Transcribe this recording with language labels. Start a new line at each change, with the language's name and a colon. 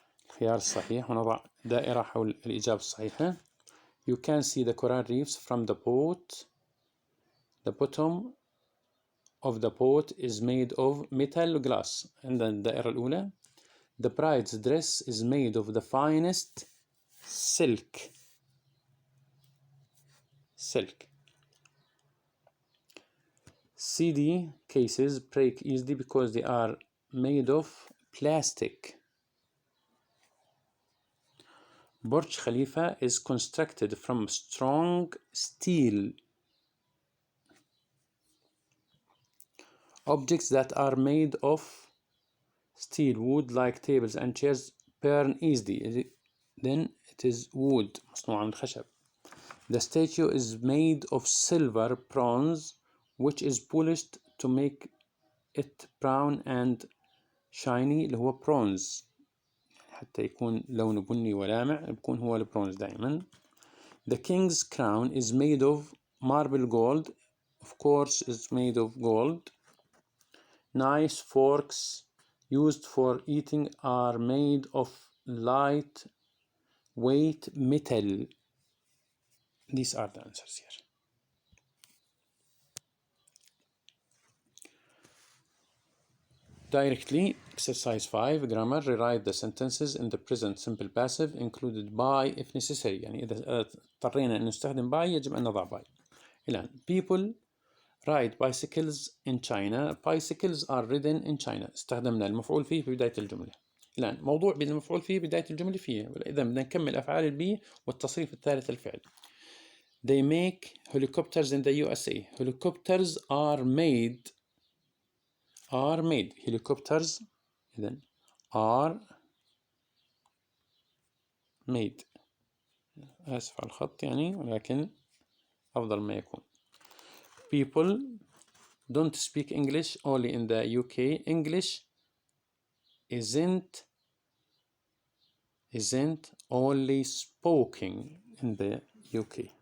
Arabic: الخيار الصحيح ونضع دائرة حول الإجابة الصحيحة.
English: You can see the coral reefs from the boat. The bottom of the boat is made of metal glass.
Arabic: عندنا الدائرة الأولى.
English: The bride's dress is made of the finest silk. CD cases break easily because they are made of plastic. Burj Khalifa is constructed from strong steel. Objects that are made of steel, wood, like tables and chairs, burn easily. Then it is wood,
Arabic: مصنوع من الخشب.
English: The statue is made of silver, bronze, which is polished to make it brown and shiny
Arabic: اللي هو bronze حتى يكون لونه بني ولامع بيكون هو البرونز دائما.
English: The king's crown is made of marble gold, of course it's made of gold. Nice forks used for eating are made of light weight metal. These are the answers here. Directly, exercise 5 grammar. Rewrite the sentences in the present simple passive included by if necessary.
Arabic: يعني إذا اضطرينا أن نستخدم by يجب أن نضع by.
English: الآن people ride bicycles in China. Bicycles are ridden in China.
Arabic: استخدمنا المفعول فيه في بداية الجملة. الآن موضوع بالمفعول فيه بداية الجملة فيه. إذا بدنا نكمل أفعال البي والتصريف الثالث الفعل.
English: They make helicopters in the USA. Helicopters are made. Helicopters
Arabic: إذن
English: are made.
Arabic: آسف على الخط يعني ولكن أفضل ما يكون.
English: People don't speak English only in the UK. English isn't only spoken in the UK.